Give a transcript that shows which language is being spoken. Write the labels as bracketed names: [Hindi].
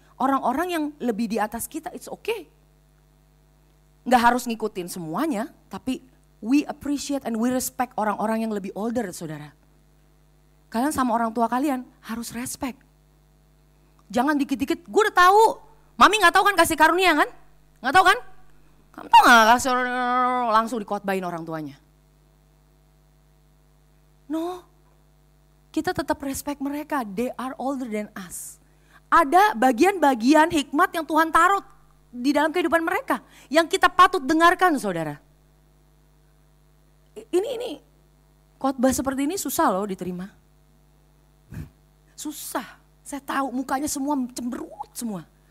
[Indonesian] Orang-orang yang lebih di atas kita, [English] it's okay. [Indonesian] Gak harus ngikutin semuanya, tapi [English] we appreciate and we respect [Indonesian] orang-orang yang lebih older, saudara. Kalian sama orang tua kalian harus respect. Jangan dikit-dikit, gue udah tahu. Mami gak tahu kan kasih karunia kan? Gak tahu kan? Kamu tahu gak kasih langsung dikotbahin orang tuanya? No, kita tetap respect mereka, [English] they are older than us. [Indonesian] Ada bagian-bagian hikmat yang Tuhan taruh di dalam kehidupan mereka, yang kita patut dengarkan saudara. Ini Khotbah seperti ini susah loh diterima. Susah. Saya tahu mukanya semua cemberut semua.